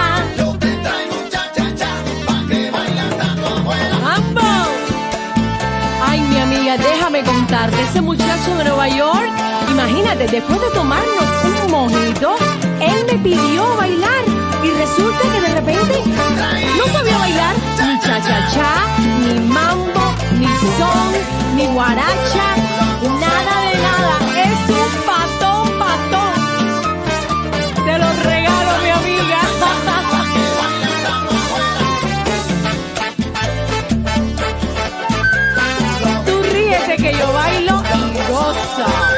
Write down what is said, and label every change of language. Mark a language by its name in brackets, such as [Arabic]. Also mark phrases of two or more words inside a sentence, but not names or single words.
[Spanish] yo te traigo cha cha cha, pa' que bailes hasta tu abuela. ¡Mambo! Ay, mi amiga, déjame contarte. Ese muchacho de Nueva York, imagínate, después de tomarnos un mojito, él me pidió bailar. Y resulta que de repente no sabía bailar ni cha-cha-cha, ni mambo, ni son, ni guaracha, nada de nada. Es un patón, patón. Te lo regalo, mi amiga. Tú ríete que yo bailo y gozo.